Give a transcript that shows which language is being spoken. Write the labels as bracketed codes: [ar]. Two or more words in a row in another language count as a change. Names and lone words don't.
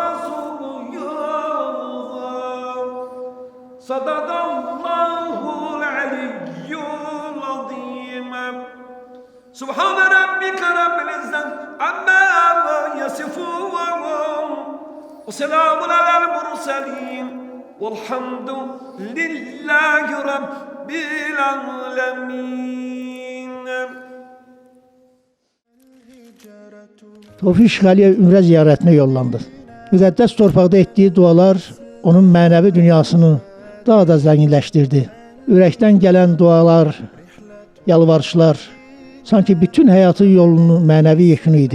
[ar] وسقياها صدق الله العلي العظيم سبحان ربك رب العزة عما يصفون وسلام على المرسلين والحمد لله رب العالمين. [az] Tofiq Şıxəliyev ümrə ziyarətinə yollandı. Müqəddəs torpaqda etdiyi dualar onun mənəvi dünyasını daha da zənginləşdirdi. Ürəkdən gələn dualar, yalvarışlar sanki bütün həyatı yolunun mənəvi yekunu idi.